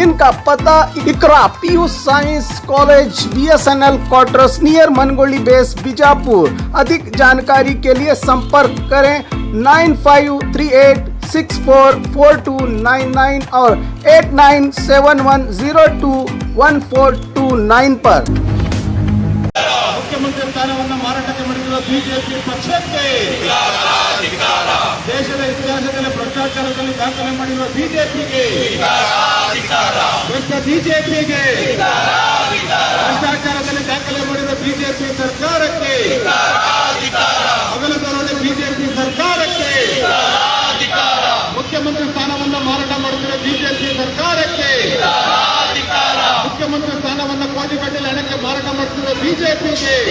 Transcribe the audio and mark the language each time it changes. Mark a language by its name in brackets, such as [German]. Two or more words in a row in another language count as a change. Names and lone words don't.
[Hindi] इनका पता इकरा पीयू साइंस कॉलेज, BSNL क्वार्टर्स नियर मनगोली बेस, बीजापुर। अधिक जानकारी के लिए संपर्क करें 9538644299 और 8971021429 पर। [Kannada] ಮುಖ್ಯಮಂತ್ರಿ ಸ್ಥಾನವನ್ನು ಮಾರಾಟಕ್ಕೆ ಮಾಡಿರುವ ಬಿಜೆಪಿ ಪಕ್ಷಕ್ಕೆ ದೇಶದ ಇತಿಹಾಸದಲ್ಲಿ ಭ್ರಷ್ಟಾಚಾರದಲ್ಲಿ ದಾಖಲೆ ಮಾಡಿರುವ ಬಿಜೆಪಿಗೆ ಭ್ರಷ್ಟಾಚಾರದಲ್ಲಿ ದಾಖಲೆ ಮಾಡಿರುವ ಬಿಜೆಪಿ ಸರ್ಕಾರಕ್ಕೆ, ಹಗಲುಗಾರರ ಬಿಜೆಪಿ ಸರ್ಕಾರಕ್ಕೆ, ಮುಖ್ಯಮಂತ್ರಿ ಸ್ಥಾನವನ್ನು ಮಾರಾಟ ಮಾಡುತ್ತಿರುವ ಬಿಜೆಪಿ ಸರ್ಕಾರಕ್ಕೆ, ಮುಖ್ಯಮಂತ್ರಿ ಸ್ಥಾನವನ್ನು ಕೋಟಿಗಟ್ಟಲೆ ಹಣಕ್ಕೆ ಮಾರಾಟ ಮಾಡುತ್ತಿರುವ ಬಿಜೆಪಿಗೆ,